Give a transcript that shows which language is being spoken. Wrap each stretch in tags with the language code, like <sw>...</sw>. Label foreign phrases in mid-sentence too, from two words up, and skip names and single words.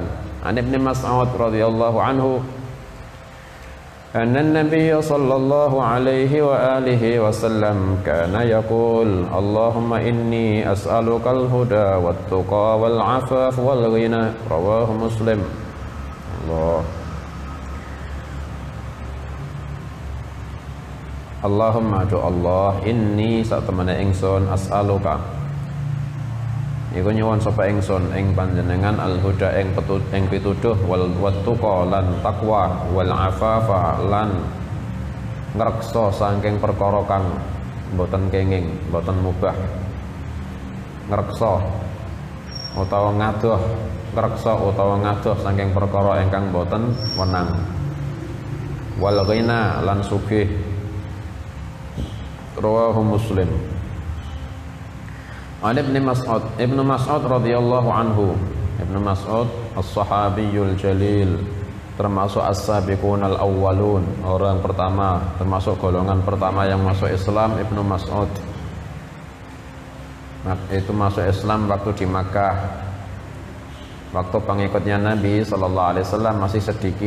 <ar>عن ابن مسعود رضي الله عنه أن النبي صلى الله عليه وعلى آله وسلم كان يقول اللهم إني أسألك الهدى والتقى والعفاف والغنى رواه مسلم.</ar> <jv>Allahumma do Allah inni satemene ingsun as'aluka iku nyuwun sapa ingsun ing panjenengan al-huda ing pituduh</jv> <ar>والتقى</ar> <jv>lan takwa</jv> <ar>والعفاف</ar> <jv>lan ngreksa saking perkara kang mboten kenging mboten mubah ngreksa utawa ngadoh ngreksa utawa ngadoh saking perkara ingkang mboten wenang</jv> <ar>والغنى</ar> <jv>lan sugih rawahu Muslim.</jv> <ar>ابن مسعود رضي الله عنه. ابن مسعود الصحابي الجليل,</ar> <id>termasuk</id> <ar>السابقون الأولون,</ar> <id>orang pertama, termasuk golongan pertama yang masuk Islam. Ibnu Mas'ud itu masuk Islam waktu di Makkah. Waktu pengikutnya Nabi</id> <ar>صلى الله عليه وسلم</ar> <id>masih sedikit.</id>